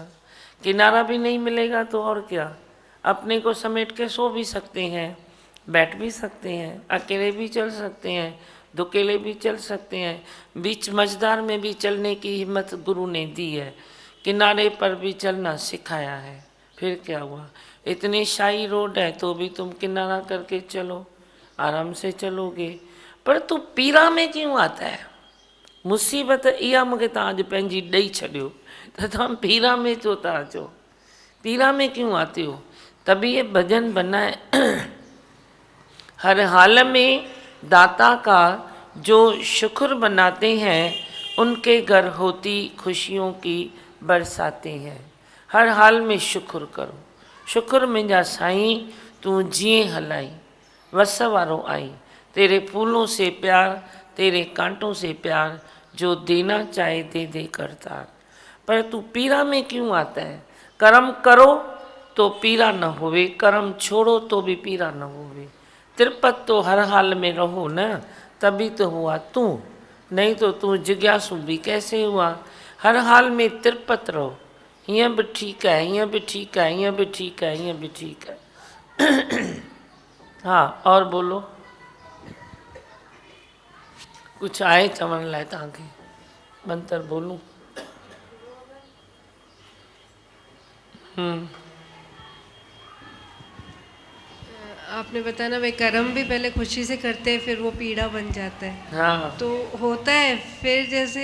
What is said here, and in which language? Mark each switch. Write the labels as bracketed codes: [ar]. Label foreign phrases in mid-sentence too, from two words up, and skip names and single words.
[hi] किनारा भी नहीं मिलेगा तो और क्या, अपने को समेट के सो भी सकते हैं, बैठ भी सकते हैं, अकेले भी चल सकते हैं, दुकेले भी चल सकते हैं, बीच मझदार में भी चलने की हिम्मत गुरु ने दी है, किनारे पर भी चलना सिखाया है। फिर क्या हुआ, इतनी शाही रोड है तो भी तुम किनारा करके चलो, आराम से चलोगे। पर तू पीरा में क्यों आता है? [sd] मुसीबत इहा मूंखे तव्हां अॼु पंहिंजी ॾेई छॾियो त तव्हां पीरा में छो था अचो, [hi] पीरा में क्यों आते हो? तभी ये भजन बना है। हर हाल में दाता का जो शुक्र बनाते हैं, उनके घर होती खुशियों की बरसाते हैं। हर हाल में शुक्र करो, [sd] शुक्र मुंहिंजा साईं तूं जीअं हलाई, वस वारो आई, [hi] तेरे फूलों से प्यार, तेरे कांटों से प्यार, जो देना चाहे दे दे करतार। पर तू पीरा में क्यों आता है? कर्म करो तो पीरा न होवे, कर्म छोड़ो तो भी पीरा न होवे। तिरपत तो हर हाल में रहो न, तभी तो हुआ तू, नहीं तो तू जिज्ञासु भी कैसे हुआ। हर हाल में तिरपत रहो, [sd] हीअं भी ठीकु है, हीअं भी ठीकु है, हीअं भी ठीकु है, हीअं भी ठीकु है। हाँ, [hi] और बोलो, [sd] कुछ आहे चवण लाइ तव्हांखे? [hi] मंत्र बोलूं? आपने बताया ना, वे कर्म भी पहले खुशी से करते हैं, फिर वो पीड़ा बन जाता है। हाँ, तो होता है फिर, जैसे